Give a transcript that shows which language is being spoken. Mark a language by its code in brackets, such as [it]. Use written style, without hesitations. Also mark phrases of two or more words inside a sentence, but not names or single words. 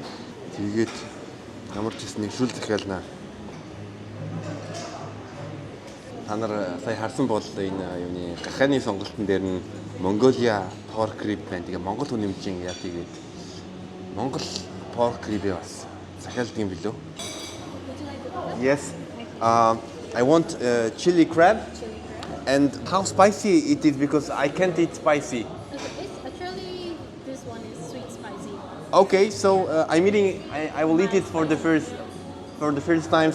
[mn] Тэгээд ямар ч гэсэн нэг шүл захиална. Та нар сая харсан бол энэ юуны гахааны сонголтын дээр нь [en] Mongolia pork rib [mn] байна. Тэгээ Монгол хүн нэмжин яа тийгээд Монгол [en] pork rib [mn] бас захиалдаг юм билүү? [en] Yes. I want chili crab. And how spicy it is because I can't eat spicy. Okay, actually this one is sweet spicy. Okay, so I will eat it for the first time.